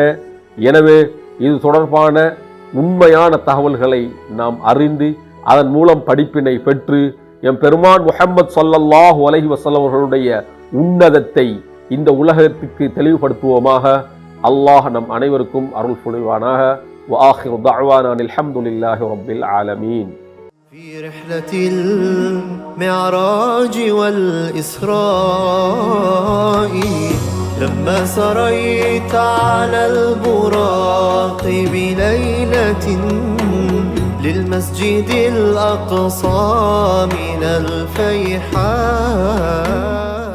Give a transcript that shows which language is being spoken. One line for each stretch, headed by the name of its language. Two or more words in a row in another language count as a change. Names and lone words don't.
Tamil: எனவே இது தொடர்பான உண்மையான தகவல்களை நாம் அறிந்து அதன் மூலம் படிப்பினை பெற்று எம் பெருமான் முஹம்மத்
Arabic: صلى الله عليه وسلم
Tamil: அவர்களுடைய உன்னதத்தை இந்த உலகத்திற்கு தெளிவுபடுத்துவோமாக. அல்லாஹ் நம் அனைவருக்கும் அருள் புரிவானாக.
Arabic: وآخر دعوانا الحمد لله رب العالمين. في رحلة المعراج والإسراء لما سريت على البراق بليلة للمسجد الأقصى من الفيحاء